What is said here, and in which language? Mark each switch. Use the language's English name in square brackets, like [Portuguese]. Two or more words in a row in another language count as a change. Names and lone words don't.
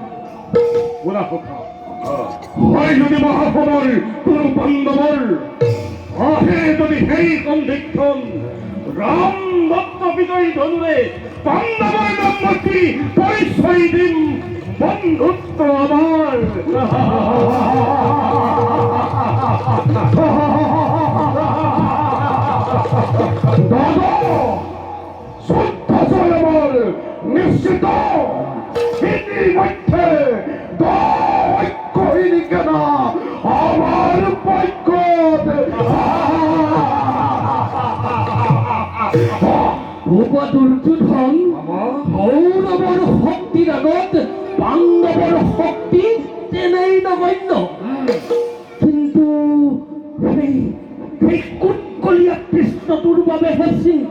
[Assamese] হয় যদি মহাসমৰ কোনো পাণ্ডৱৰ আহে যদি সেই সন্ধিক্ষণ ৰাম দত্ত বিজয়ী ধনুৰে পাণ্ডৱৰ নাম মাতি পৰিচয় দিম বন্ধুত্ব আমাৰ। দাদা শুদ্ধ জয় আমার নিশ্চিত। ইতিমধ্যে ঐক্যহীন কেনা আমার পক্ষত। দুৰ্যোধন কৌৰৱৰ শক্তিৰ আগত পাণ্ডৱৰ শক্তি তেনেই নগণ্য। কিন্তু সেই কুটকলীয়া কৃষ্ণটোৰ বাবেহে চিন্তা।